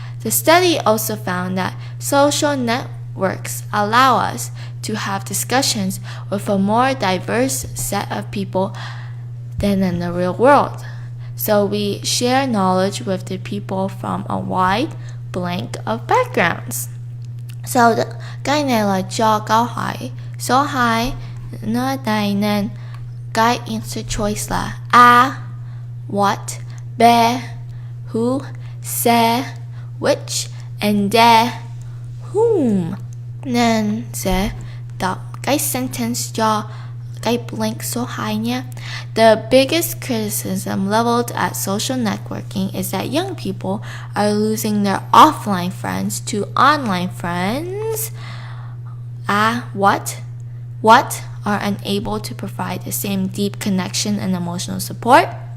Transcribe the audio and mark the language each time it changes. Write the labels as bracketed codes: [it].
[en] The study also found that social networks allow us to have discussions with a more diverse set of people than in the real world. So we share knowledge with the people from a wide blank of backgrounds. [vi] So cái này là cho câu hỏi số 2. Nó đây nên cái answer choice là [en] A, what, B, who, C, which, and D, whom. [vi] Nên sẽ đọc cái sentence cho cái blank số 2 nhé. [en] The biggest criticism leveled at social networking is that young people are losing their offline friends to online friends. What are unable to provide the same deep connection and emotional support.